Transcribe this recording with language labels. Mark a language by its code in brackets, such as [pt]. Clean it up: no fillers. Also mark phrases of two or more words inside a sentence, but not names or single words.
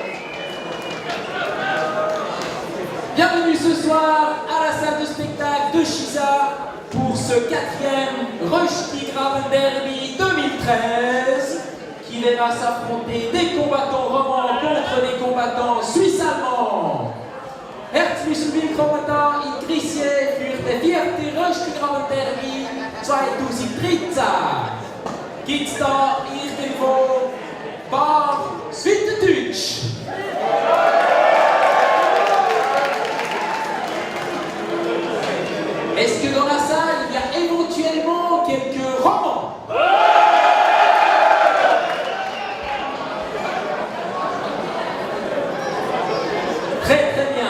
[fr] Bienvenue ce soir à la salle de spectacle de Chiza pour ce 4e Rushdie Graben Derby 2013 qui verra s'affronter des combattants romans contre des combattants suisses-allemands. [de] Herzlich willkommen in Crissier für die 4. Rushdie Graben Derby 2013. Gibt's da irgendwo ein paar Schweizerdeutsch? [fr] Est-ce que dans la salle, il y a éventuellement quelques romans? Très très bien.